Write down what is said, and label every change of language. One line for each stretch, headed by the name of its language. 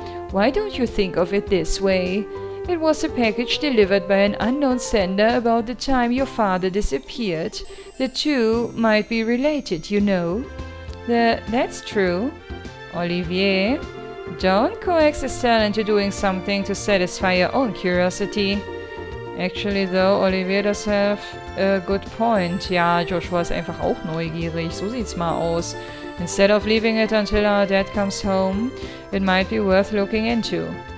English: Why don't you think of it this way? It was a package delivered by an unknown sender about the time your father disappeared. The two might be related, you know. That's true. Olivier, don't coax Estelle into doing something to satisfy your own curiosity. Actually though, Olivier does have a good point.
German: Ja, Joshua ist einfach auch neugierig. So sieht's mal aus.
English: Instead of leaving it until our dad comes home, it might be worth looking into.